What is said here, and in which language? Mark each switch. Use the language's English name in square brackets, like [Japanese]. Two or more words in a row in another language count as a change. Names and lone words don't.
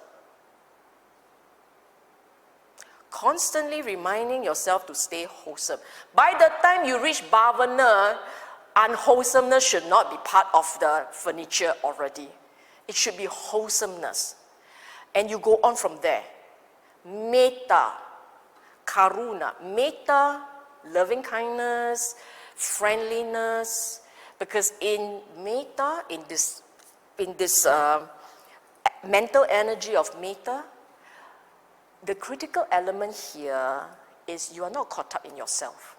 [English] Constantly reminding yourself to stay wholesome. By the time you reach bhāvanā, unwholesomeness should not be part of the furniture already. It should be wholesomeness. And you go on from there. [Pali] Metta, karuna. [English] Metta, loving kindness, friendliness. Because in metta, in this mental energy of metta, the critical element here is you are not caught up in yourself.